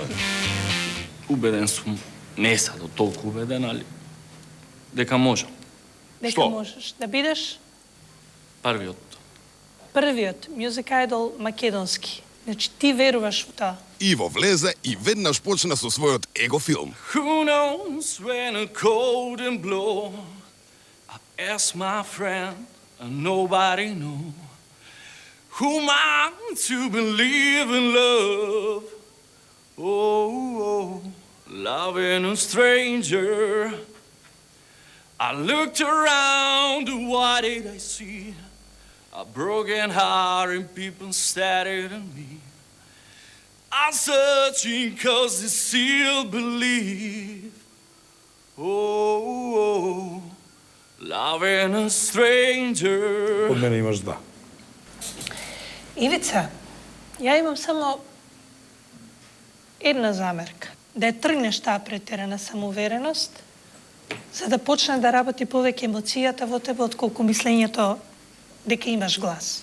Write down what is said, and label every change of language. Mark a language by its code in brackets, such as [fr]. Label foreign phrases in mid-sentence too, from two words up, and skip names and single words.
[mk] Убеден сум, не са до толку убеден, али дека можам. Дека можеш да бидеш Првиот Music Idol македонски. Значи ти веруваш во тоа. Иво влезе и веднаш почна со својот его филм. [en] Who knows when a cold and blow I asked my friend and nobody knew who am I to believe in love. Oh, loving a stranger. I looked around, what did I see? A broken heart and people stared at me. I'm searching cause they still believe. Oh, loving a stranger. [mk] Од мене имаш да. Ивица, ја имам само една замерка. Да ја тргнеш таа претерана самоувереност, за да почне да работи повеќе емоцијата во тебе, отколку мислењето дека имаш глас.